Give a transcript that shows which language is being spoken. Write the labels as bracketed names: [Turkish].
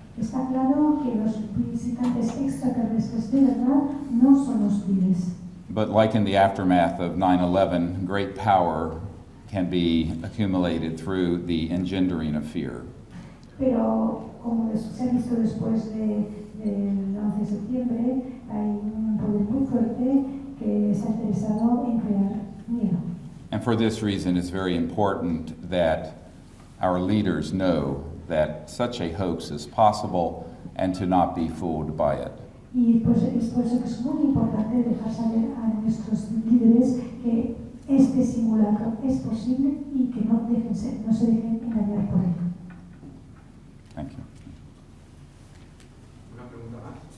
[Spanish] Está claro que los visitantes extraterrestres de verdad no son hostiles. [English] But like in the aftermath of 9/11, great power can be accumulated through the engendering of fear. [Spanish] Pero como se ha visto después del 11 de septiembre, hay un poder muy fuerte que está interesado en crear miedo. [English] And for this reason, it's very important that our leaders know that such a hoax is possible and to not be fooled by it. [Spanish] Y pues es por eso que es muy importante dejar saber a nuestros líderes que este simulacro es posible y que no se dejen engañar por él. [English] Thank you. [Spanish] Una pregunta más.